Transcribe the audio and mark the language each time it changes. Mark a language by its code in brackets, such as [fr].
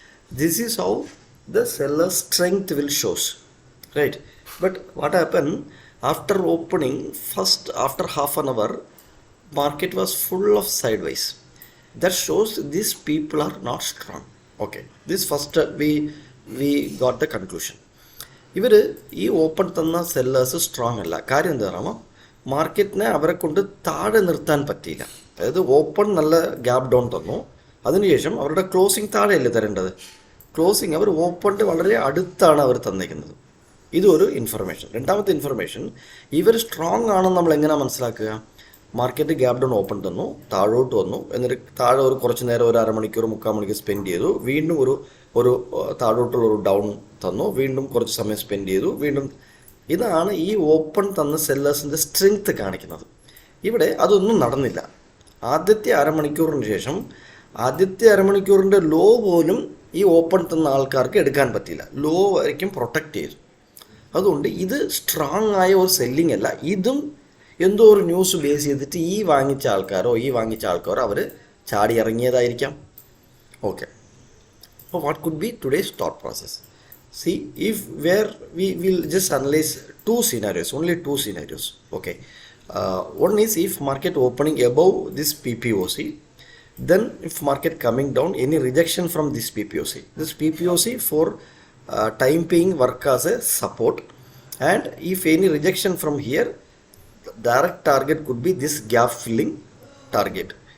[en] This is how the seller's strength will shows, right? But what happened after opening, first after half an hour, market was full of sideways. That shows these people are not strong. Okay, this first we got the conclusion. [ml] ഇവർ ഈ open തന്ന sellers strong അല്ല. കാര്യം എന്താ പറയുമ്പോൾ, മാർക്കറ്റിനെ അവരെ കൊണ്ട് താഴെ നിർത്താൻ പറ്റിയില്ല. അതായത് ഓപ്പൺ നല്ല ഗ്യാപ് ഡൗൺ തന്നു, അതിനുശേഷം അവരുടെ ക്ലോസിങ് താഴെയല്ലേ തരേണ്ടത്. ക്ലോസിങ് അവർ ഓപ്പണിൻ്റെ വളരെ അടുത്താണ് അവർ തന്നിരിക്കുന്നത്. ഇതൊരു ഇൻഫർമേഷൻ. രണ്ടാമത്തെ ഇൻഫർമേഷൻ, ഇവർ സ്ട്രോങ് ആണെന്ന് നമ്മൾ എങ്ങനെയാണ് മനസ്സിലാക്കുക? മാർക്കറ്റ് ഗ്യാപ് ഡൗൺ ഓപ്പൺ തന്നു, താഴോട്ട് വന്നു, എന്നിട്ട് താഴെ ഒരു കുറച്ച് നേരം, ഒരു അരമണിക്കൂർ 3/4 മണിക്കൂർ സ്പെൻഡ് ചെയ്തു, വീണ്ടും ഒരു താഴോട്ടുള്ള ഒരു ഡൗൺ തന്നു, വീണ്ടും കുറച്ച് സമയം സ്പെൻഡ് ചെയ്തു, വീണ്ടും. ഇതാണ് ഈ ഓപ്പൺ തന്ന സെല്ലേഴ്സിൻ്റെ സ്ട്രെങ്ത് കാണിക്കുന്നത്. ഇവിടെ അതൊന്നും നടന്നില്ല. ആദ്യത്തെ അരമണിക്കൂറിന് ശേഷം, ആദ്യത്തെ അരമണിക്കൂറിൻ്റെ ലോ പോലും ഈ ഓപ്പൺ തന്ന ആൾക്കാർക്ക് എടുക്കാൻ പറ്റിയില്ല. ലോ ആയിരിക്കും പ്രൊട്ടക്റ്റ് ചെയ്തു. അതുകൊണ്ട് ഇത് സ്ട്രോങ് ആയ ഒരു സെല്ലിംഗ് അല്ല. ഇതും എന്തോ ഒരു ന്യൂസ് ബേസ് ചെയ്തിട്ട് ഈ വാങ്ങിച്ച ആൾക്കാരോ അവർ ചാടി ഇറങ്ങിയതായിരിക്കാം. [en] Okay, അപ്പോൾ what could be today's thought process? See, if where we will just analyze only two scenarios. Okay, one is if market opening above this PPOC, then if market coming down, any rejection from this PPOC for time being work as a support, and if any rejection from here, direct target could be this gap filling target.